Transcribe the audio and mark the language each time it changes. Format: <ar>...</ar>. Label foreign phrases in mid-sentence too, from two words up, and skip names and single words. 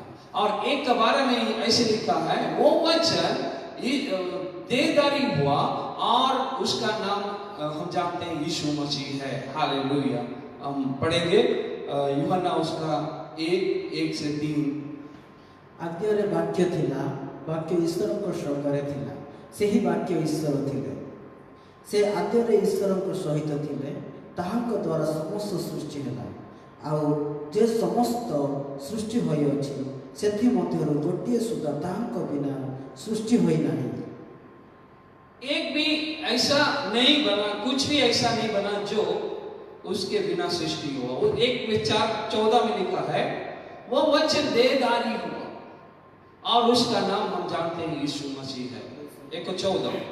<hi>और 1:12 में ऐसे लिखा है, वो वचन देहधारी हुआ और उसका नाम हम जानते हैं यीशु मसीह है। हालेलुया। हम पढ़ेंगे यूहन्ना उसका 1:1 से 3।</hi> <or>आद्ୟରେ ବାକ୍ୟ ଥିଲା, ବାକ୍ୟ ଈଶ୍ୱରଙ୍କ ସଙ୍ଗରେ ଥିଲା, ସେହି ବାକ୍ୟ ଈଶ୍ୱର ଥିଲେ। ସେ ଆଦ୍ୟରେ ଈଶ୍ୱରଙ୍କ ସହିତ ଥିଲେ, ତାହାଙ୍କ ଦ୍ୱାରା ସମସ୍ତ ସୃଷ୍ଟି ହେଲା। ଆଉ ଯେ ସମସ୍ତ ସୃଷ୍ଟି ହୋଇଅଛି ସେଥିମଧ୍ୟରୁ ଗୋଟିଏ ସୁଦ୍ଧା ତାହାଙ୍କ ବିନା ସୃଷ୍ଟି ହୋଇନାହିଁ।</or> <hi>एक भी ऐसा नहीं बना, कुछ भी ऐसा नहीं बना जो उसके बिना सृष्टि हुआ। वो 1:14 में लिखा है, वो वचन देहधारी हुआ और उसका नाम हम जानते हैं यीशु मसीह है।</hi>